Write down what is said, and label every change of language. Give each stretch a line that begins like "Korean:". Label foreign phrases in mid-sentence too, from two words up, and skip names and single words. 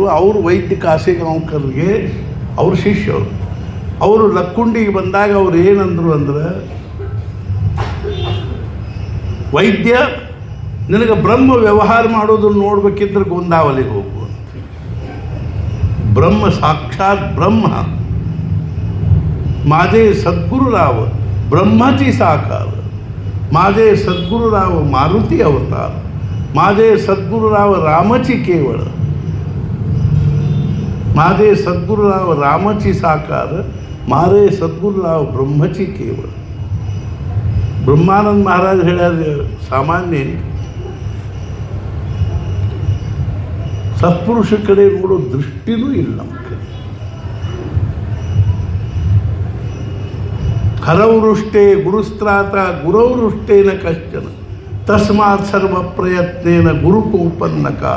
Kannada: ಅವರು ವೈದ್ಯ ಕಾಸೇಗಾಂವ್ಕರ್ಗೆ ಅವ್ರ ಶಿಷ್ಯರು. ಅವರು ಲಕ್ಕುಂಡಿಗೆ ಬಂದಾಗ ಅವ್ರು ಏನಂದ್ರು ಅಂದ್ರೆ, ವೈದ್ಯ ನಿನಗೆ ಬ್ರಹ್ಮ ವ್ಯವಹಾರ ಮಾಡೋದನ್ನು ನೋಡ್ಬೇಕಿದ್ರೆ ಗೋಂದಾವಲಿಗೆ ಹೋಗು. ಬ್ರಹ್ಮ ಸಾಕ್ಷಾತ್ ಬ್ರಹ್ಮ
Marathi: माझे सद्गुरुराव ब्रह्माची साकार, माझे सद्गुरुराव मारुती अवतार, माझे सद्गुरुराव रामाची केवळ, माझे सद्गुरुराव रामाची साकार, माझे सद्गुरुराव ब्रह्माची केवळ.
Kannada: ब्रह्मानंद महाराज ಹೇಳ್ಯಾರ, ಸಾಮಾನ್ಯ ಸತ್ಪುರುಷ ಕಡೆ ನೋಡೋ ದೃಷ್ಟಿನೂ ಇಲ್ಲ ನಮಗೆ.
Sanskrit: ಹರವೃಷ್ಟೇ ಗುರುಸ್ತ್ರಾತ ಗುರವೃಷ್ಟೇನ ಕಶ್ಚನ ತಸ್ಮಾತ್ ಸರ್ವ ಪ್ರಯತ್ನೇನ ಗುರುಕೋಪನ್ನ ಕಾಲ.